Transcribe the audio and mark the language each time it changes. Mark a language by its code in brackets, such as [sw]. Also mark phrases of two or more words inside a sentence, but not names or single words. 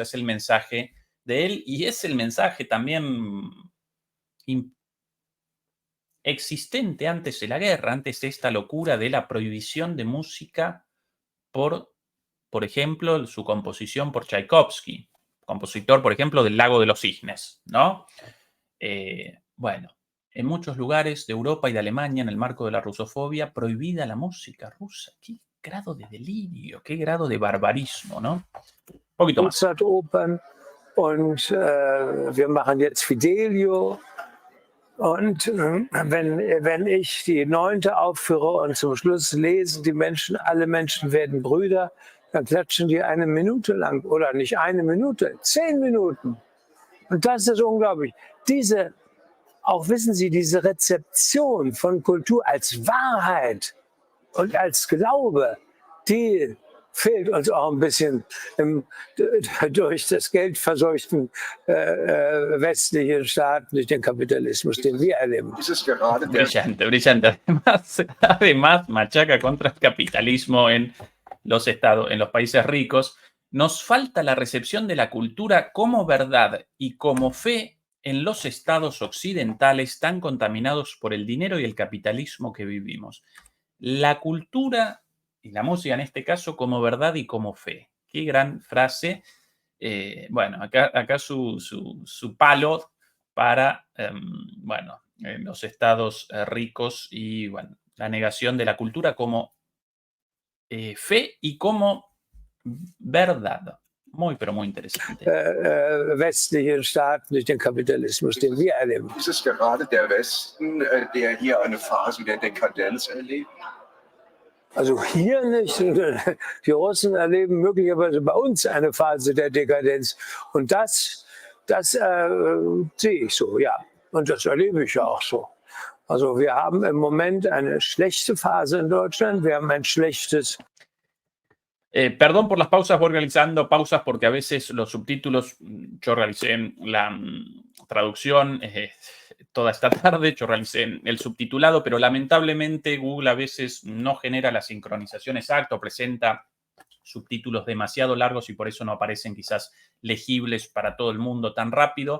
[es] Es el mensaje de él y es el mensaje también existente antes de la guerra, antes de esta locura de la prohibición de música por ejemplo, su composición por Tchaikovsky, compositor, por ejemplo, del Lago de los Cisnes, ¿no? Bueno, en muchos lugares de Europa y de Alemania, en el marco de la rusofobia, prohibida la música rusa. Qué grado de delirio, qué grado de barbarismo, ¿no? Un poquito más. [de] Opern und wir machen jetzt Fidelio. Und wenn ich die 9. aufführe und zum Schluss lesen die Menschen, alle Menschen werden Brüder, dann klatschen die 1 Minute lang oder nicht 1 Minute, 10 Minuten. Und das ist unglaublich. Auch wissen Sie, diese Rezeption von Kultur als Wahrheit und als Glaube, die fehlt uns auch ein bisschen durch das geldverseuchten westlichen Staaten, durch den Kapitalismus, den wir erleben. [es] Brillante, brillante. Además, machaca contra el capitalismo en los países ricos. Nos falta la recepción de la cultura como verdad y como fe en los estados occidentales tan contaminados por el dinero y el capitalismo que vivimos. La cultura y la música en este caso como verdad y como fe. Qué gran frase. Bueno, acá su palo para los estados ricos y bueno, la negación de la cultura como fe y como verdad. Muy, pero muy interesante. [de] Westlichen Staaten durch den Kapitalismus, den wir erleben. Ist es gerade der Westen, der hier eine Phase der Dekadenz erlebt? Also hier nicht. Die Russen erleben möglicherweise bei uns eine Phase der Dekadenz. Und das sehe ich so, ja. Und das erlebe ich ja auch so. Also wir haben im Moment eine schlechte Phase in Deutschland. Wir haben ein schlechtes. [es] Perdón por las pausas, voy realizando pausas porque a veces los subtítulos, yo realicé la traducción toda esta tarde, yo realicé el subtitulado, pero lamentablemente Google a veces no genera la sincronización exacta o presenta subtítulos demasiado largos y por eso no aparecen quizás legibles para todo el mundo tan rápido.